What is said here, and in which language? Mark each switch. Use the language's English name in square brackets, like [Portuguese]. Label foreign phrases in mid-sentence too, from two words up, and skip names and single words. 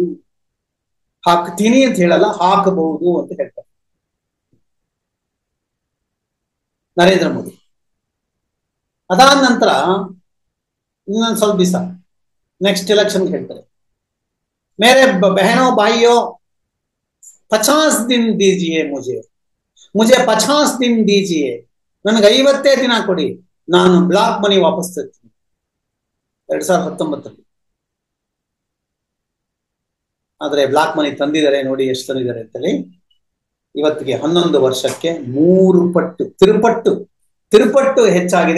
[Kannada] ಹಾಕ್ತೀನಿ ಅಂತ ಹೇಳಲ್ಲ, ಹಾಕಬಹುದು ಅಂತ ಹೇಳ್ತಾರೆ ನರೇಂದ್ರ ಮೋದಿ. ಅದಾದ ನಂತರ ಇನ್ನೊಂದು ಸ್ವಲ್ಪ ದಿವಸ [English] next election [Kannada] ಹೇಳ್ತಾರೆ, [Hindi] मेरे बहनो भाइयो 50 दिन दीजिए मुझे 50 दिन दीजिए. [Kannada] ನನಗೆ 50 ದಿನ ಕೊಡಿ, ನಾನು [English] black money [Kannada] ವಾಪಸ್ ತರ್ತೀನಿ. 2019. ಆದ್ರೆ [English] black money [Kannada] ತಂದಿದ್ದಾರೆ ನೋಡಿ, ಎಷ್ಟು ತಂದಿದ್ದಾರೆ ಅಂತೇಳಿ. ಇವತ್ತಿಗೆ 11 ವರ್ಷಕ್ಕೆ 3 ಪಟ್ಟು ತಿರುಪಟ್ಟು ಹೆಚ್ಚಾಗಿದೆ.